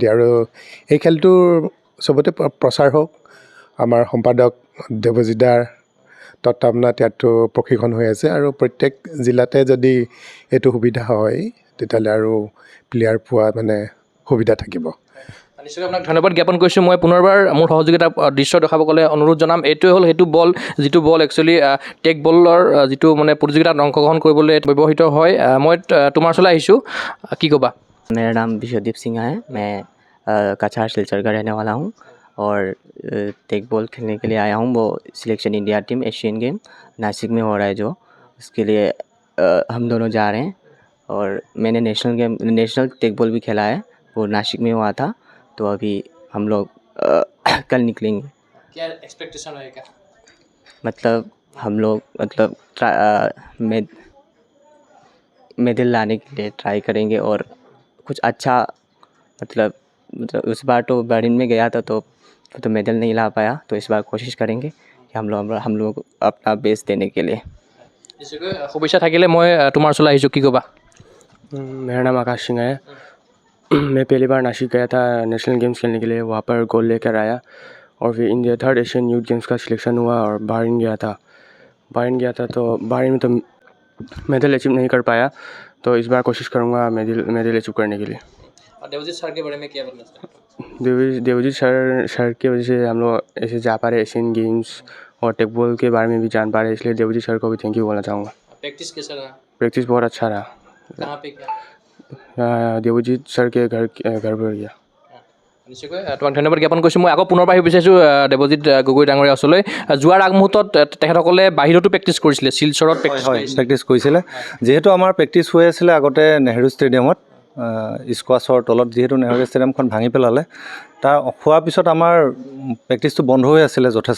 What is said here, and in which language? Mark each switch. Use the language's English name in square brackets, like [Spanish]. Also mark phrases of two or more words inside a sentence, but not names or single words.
[Assamese] আৰু এই খেলটোৰ চবতে প্ৰচাৰ হওক, আমাৰ সম্পাদক দেৱজিদাৰ তত্বাৱধানত ইয়াতো প্ৰশিক্ষণ হৈ আছে, আৰু প্ৰত্যেক জিলাতে যদি এইটো সুবিধা হয় তেতিয়াহ'লে আৰু প্লেয়াৰ পোৱা সুবিধা থাকিব। নিশ্চয়কৈ আপোনাক ধন্যবাদ জ্ঞাপন কৰিছোঁ। মই পুনৰবাৰ মোৰ সহযোগিতা দৃশ্য দেখাবলৈ অনুৰোধ জনাম। এইটোৱে হ'ল সেইটো বল, যিটো বল একচুৱেলি টেক বলৰ যিটো মানে প্ৰতিযোগিতাত অংশগ্ৰহণ কৰিবলৈ ব্যৱহৃত হয়। মই তোমাৰ ওচৰলৈ আহিছোঁ, কি ক'বা? [Hindi] मेरा नाम विश्वदीप सिंह है। मैं कछार सिलचर का रहने वाला हूँ और टेक बॉल खेलने के लिए आया हूँ। वो [English] selection India team [Hindi] एशियन गेम नासिक में हो रहा है जो, उसके लिए हम दोनों जा रहे हैं। और मैंने [English] national teq ball [Hindi] भी खेला है, वो नासिक में हुआ था। तो अभी हम लोग कल निकलेंगे। क्या एक्सपेक्टेशन रहेगा? मतलब हम लोग मेडल लाने के लिए ट्राई करेंगे और कुछ अच्छा मतलब उस बार तो बर्लिन में गया था तो मेडल नहीं ला पाया। तो इस बार कोशिश करेंगे कि हम लोग अपना बेस्ट देने के लिए। [Assamese] নিশ্চয়কৈ শুভেচ্ছা থাকিলে মই তোমাৰ ওচৰলৈ আহিছোঁ, কি ক'বা? [Hindi] मेरा नाम आकाश सिंह है। मैं पहली बार नासिक गया था नेशनल गेम्स खेलने के लिए, वहाँ पर गोल्ड लेकर आया और फिर इंडिया 3rd एशियन यूथ गेम्स का सिलेक्शन हुआ और बहरीन गया था तो बहरीन में तो [English] medal achieve [Hindi] नहीं कर पाया। तो इस बार कोशिश करूँगा [English] medal achieve [Hindi] करने के लिए। और देवजीत सर के बारे में क्या बोलना चाहते हैं? देवजीत सर की वजह से हम लोग ऐसे जा पा रहे एशियन गेम्स और टेक बॉल के बारे में भी जान पा रहे, इसलिए देवजीत सर को भी [English] thank you [Hindi] बोलना चाहूँगा। प्रैक्टिस कैसा रहा? प्रैक्टिस बहुत अच्छा रहा। कहाँ पे क्या? देवजीत सर के घर पर गया। [Assamese] নিশ্চয়কৈ তোমাক ধন্যবাদ জ্ঞাপন কৰিছোঁ। মই আকৌ পুনৰবাৰ আহিব বিচাৰিছোঁ দেৱজিৎ গগৈ ডাঙৰীয়া ওচৰলৈ। যোৱাৰ আগমুহূৰ্তত তেখেতসকলে বাহিৰতো প্ৰেক্টিছ কৰিছিলে, শিলচৰত প্ৰেক্টিছ কৰিছিলে। যিহেতু আমাৰ প্ৰেক্টিছ হৈ আছিলে আগতে নেহৰু ষ্টেডিয়ামত, স্কোৱাছৰ তলত, যিহেতু নেহৰু ষ্টেডিয়ামখন ভাঙি পেলালে, তাৰ হোৱাৰ পিছত আমাৰ প্ৰেক্টিছটো বন্ধ হৈ আছিলে যথেষ্ট।